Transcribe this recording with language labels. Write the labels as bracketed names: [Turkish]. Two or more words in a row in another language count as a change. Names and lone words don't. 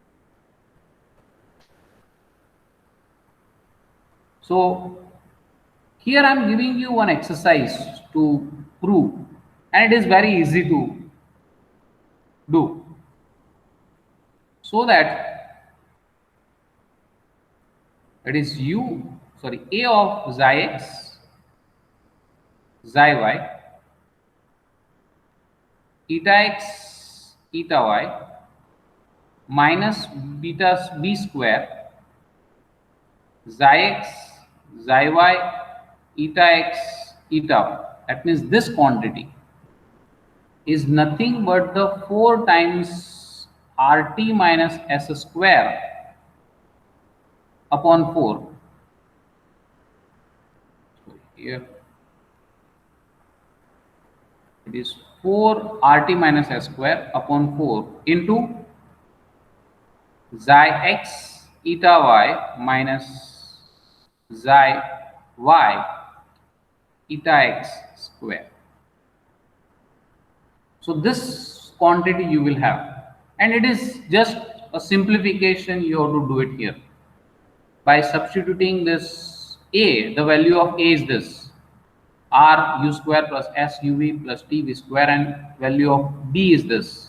[English] So Here I am giving you one exercise to prove, and it is very easy to do, so that it is a of xi x, xi y, eta x, eta y minus beta b square xi x, xi y, eta x, eta y. That means this quantity is nothing but the 4 times RT minus S square upon 4. So here it is 4 RT minus S square upon 4 into xi x eta y minus xi y eta x square. So this quantity you will have, and it is just a simplification. You have to do it here by substituting this a. The value of a is this r u square plus s uv plus t v square, and value of b is this.